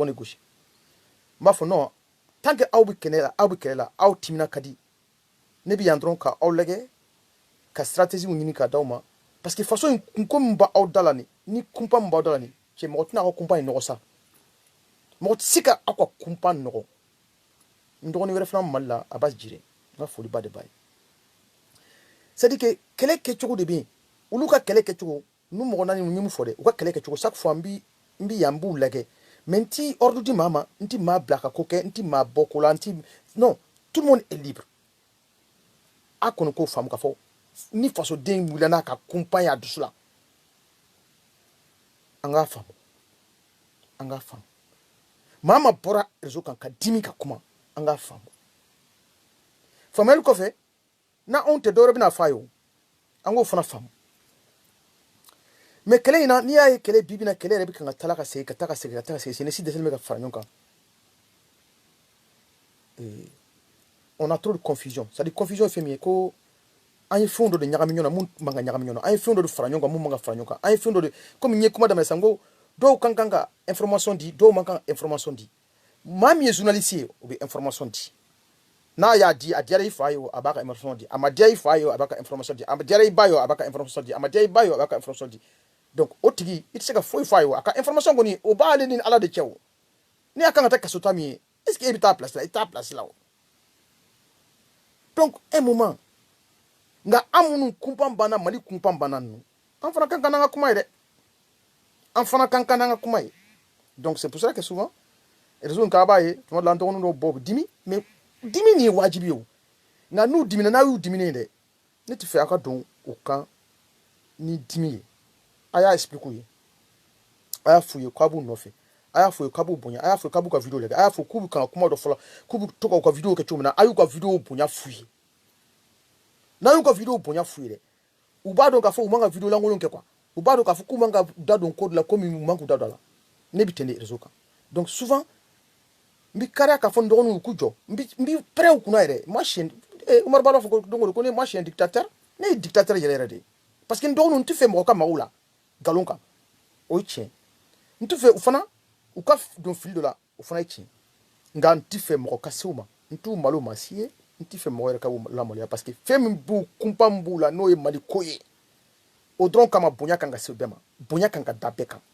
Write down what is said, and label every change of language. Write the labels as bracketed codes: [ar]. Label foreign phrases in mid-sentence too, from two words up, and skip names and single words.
[bm] ne gosi n b'a fɔ [fr] non tant que [bm] aw bɛ kɛlɛ la aw timina ka di ne bɛ yan dɔrɔn ka aw lajɛ ka stratégie ɲini k'a d'aw ma [fr] parce que façon [bm] in kunko min b'aw da la ni kunpa min b'aw da la nin cɛ mɔgɔ tɛna aw ka kunpa in nɔgɔ sa mɔgɔ tɛ se ka aw ka kunpa nɔgɔ n dɔgɔnin wɛrɛ fana Mali la Abasi Jire n ka foliba de b'a ye [fr] c'est à dire que [bm] kɛlɛ kɛcogo de bɛ yen olu ka kɛlɛ kɛcogo n'u mɔgɔ naani n ye mun fɔ dɛ u ka kɛlɛ kɛcogo [fr] chaque fois [bm] n bɛ yan n b'u lajɛ mais n ti ordre di maa ma n ti maa bila ka ko kɛ n ti maa bɔ ko la n ti [fr] non tout le monde est libre [bm] a kɔni k'o faamu k'a fɔ ni fasoden wulila n'a ka kunpan ye a dusu la an k'a faamu maa ma bɔra réseau kan ka dimi ka kuma an k'a faamu faamuyali kɔfɛ na anw tɛ dɔwɛrɛ bɛna fɔ a ye o an k'o fana faamu mais kɛlɛ in na n'i y'a ye kɛlɛ bi bina kɛlɛ yɛrɛ bɛ kan ka taa ka segin Sénési dɛsɛlen bɛ ka fara ɲɔgɔn kan [fr] on a trop de confusion c'est à dire confusion [bm] ye fɛn min ye ko an ye fɛnw dɔ de ɲagami ɲɔgɔn na mun man ka ɲagami ɲɔgɔn na an ye fɛnw dɔ de fara ɲɔgɔn kan mun man ka fara ɲɔgɔn kan an ye fɛn dɔ de komi n ye kuma daminɛ sisan n ko dɔw kan ka information di dɔw man kan information di maa min ye journaliste ye o bɛ information di n'a y'a di a diyara i fa ye o a b'a ka information di a ma diya i fa ye o a b'a ka information di a ma diyara i ba ye o a b'a ka information di a ma diya i ba ye o a b'a ka information di donc o tigi i tɛ se ka foyi f'a ye o a ka information kɔni o b'ale ni Ala de cɛ o ni a kan ka taa kaso ta min ye [fr] est ce que [bm] e bɛ taa place la i t'a place la o [fr] donc un moment [bm] nka an minnu kunpan banna Mali kunpan banna ninnu an fana kan ka n'an ka kuma ye dɛ an fana kan ka n'an ka kuma ye [fr] donc c'est pour ça que souvent réseau [bm] in kan a b'a ye tuma dɔ la an dɔgɔnin dɔw bɔ u bɛ dimi mais dimi nin ye wajibi ye o nka n'u dimina n'a y'u diminen dɛ ne tɛ fɛ a ka don o kan ni dimi ye a y'a expliquer u ye a y'a f'u ye k'a b'u nɔfɛ a y'a f'u ye k'a b'u bonya a y'a f'u ye k'a b'u ka vidéo lajɛ a y'a f'u k'u bɛ kan ka kuma dɔ fɔ la k'u bɛ to k'u ka vidéo kɛ cogo min na a y'u ka vidéo bonya f'u ye n'a y'u ka vidéo bonya f'u ye dɛ u b'a dɔn k'a fɔ u man ka vidéo lankolon kɛ quoi u b'a dɔn k'a fɔ k'u man ka da don ko dɔ la komi u man k'u da don a la ne bɛ ten de réseau kan [fr] donc souvent [bm] n bɛ kariya k'a fɔ n dɔgɔninw k'u jɔ n bɛ pɛrɛn u kunna yɛrɛ [fr] moi je [bm] Umaru Balo fɔ don o don ko ne [fr] moi je suis un dictateur [bm] ne ye dictateur yɛrɛ yɛrɛ de ye [fr] parce que [bm] n dɔgɔninw n tɛ fɛ mɔgɔ ka mago la nkalon kan o ye tiɲɛ n tɛ fɛ u fana u ka don fili dɔ la o fana ye tiɲɛ nka n tɛ fɛ mɔgɔ ka se u ma n t'u malo maa si ye n tɛ fɛ mɔgɔ yɛrɛ ka lamaloya [fr] parce que [bm] fɛn min b'u kunpan min b'u la n'o ye Mali ko ye o dɔrɔn kama bonya kan ka se bɛɛ ma bonya kan ka da bɛɛ kan